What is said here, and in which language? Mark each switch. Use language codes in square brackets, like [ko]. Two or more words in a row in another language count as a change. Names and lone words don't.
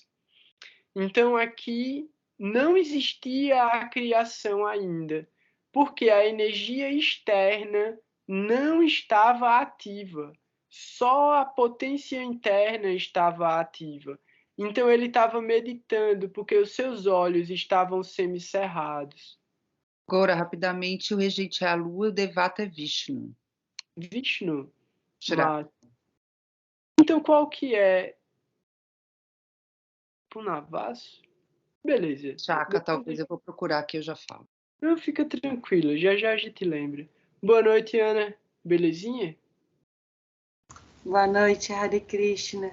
[pt] Então aqui não existia a criação ainda, porque a energia externa não estava ativa, só a potência interna estava ativa. Então ele estava meditando, porque os seus olhos estavam semicerrados. Agora, rapidamente, o regente é a lua, o devata é Vishnu. Vishnu. Shravana. Então qual que é Punavasu? Beleza. Chaka, talvez eu vou procurar aqui, eu já falo. Não, fica tranquilo, já já a gente lembra. Boa noite, Ana. Belezinha? Boa noite, Hare Krishna.